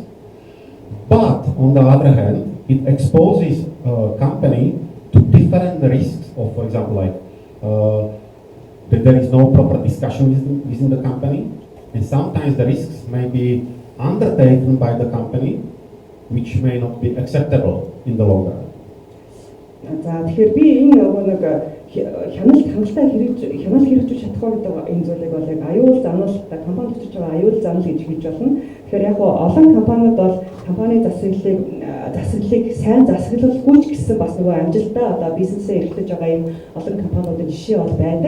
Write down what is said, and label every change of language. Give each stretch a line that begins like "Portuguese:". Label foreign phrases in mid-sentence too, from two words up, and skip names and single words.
English: But on the other hand, it exposes a company to different risks of, for example, like that there is no proper discussion within the company, and sometimes the risks may be undertaken by the company, which may not be acceptable in the long run.
Mongolian: За тэгэхээр би энэ нэг хяналт хэрэгжүүлж чадахгүй гэдэг энэ зүйлийг бол яг аюул занал компанид очиж байгаа аюул занал гэж хэлж болно. Тэгэхээр яг олон компаниуд бол компани засаглалыг сайн засаглалгүй ч гэсэн бас нөгөө амжилттай одоо бизнесээ эрхлэж байгаа юм олон компаниудын жишээ бол байдаг.